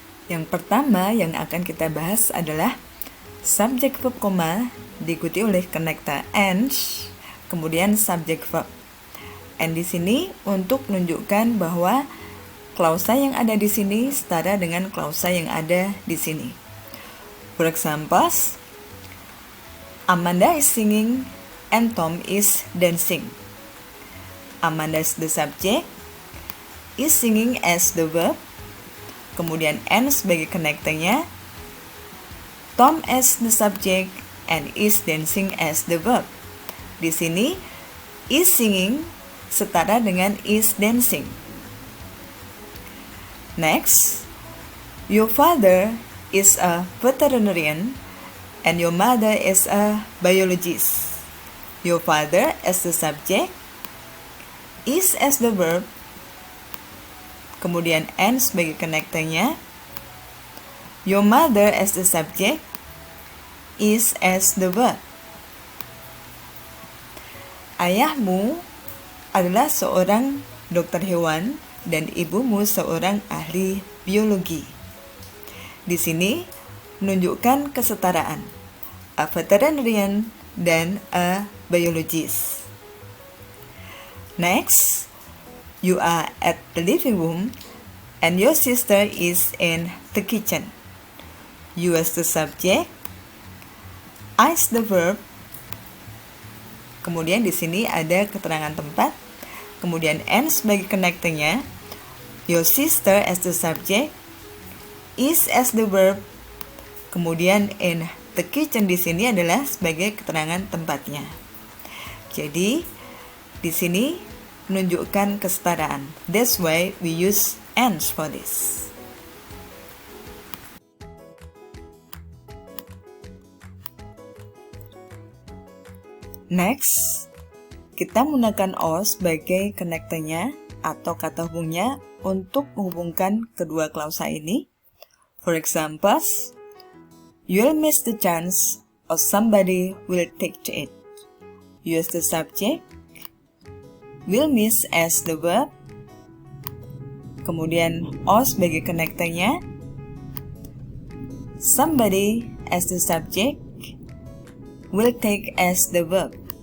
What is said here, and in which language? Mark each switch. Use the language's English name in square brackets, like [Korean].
[Indonesian] Yang pertama yang akan kita bahas adalah subject verb, diikuti oleh connector and, kemudian subject verb. And di sini untuk menunjukkan bahwa klausa yang ada di sini setara dengan klausa yang ada di sini. [English] For example, Amanda is singing and Tom is dancing. Amanda is the subject, is singing as the verb, [Indonesian] kemudian [English] and [Indonesian] sebagai connectornya, [English] Tom as the subject, and is dancing as the verb. [Indonesian] Di sini, [English] is singing [Indonesian] setara dengan [English] is dancing. Next, your father is a veterinarian and your mother is a biologist. Your father as the subject, is as the verb, [Indonesian] kemudian [English] and [Indonesian] sebagai connectornya, [English] your mother as the subject, is as the verb. [Indonesian] Ayahmu adalah seorang dokter hewan dan ibumu seorang ahli biologi. Di sini menunjukkan kesetaraan, [English] a veterinarian [Indonesian] dan [English] a biologist. Next, you are at the living room and your sister is in the kitchen. You as the subject, I as the verb. [Indonesian] Kemudian di sini ada keterangan tempat. Kemudian and sebagai connectornya, [English] your sister as the subject, is as the verb. [Indonesian] Kemudian [English] in the kitchen [Indonesian] di sini adalah sebagai keterangan tempatnya. Jadi di sini menunjukkan kesetaraan. [English] That's why we use and for this. [Indonesian] Next, kita menggunakan or sebagai connectornya atau kata hubungnya untuk menghubungkan kedua klausa ini. [English] For example, you'll miss the chance or somebody will take to it. You as the subject, will miss as the verb, [Indonesian] kemudian [English] or [Indonesian] sebagai connectornya, [English] somebody as the subject, will take as the verb.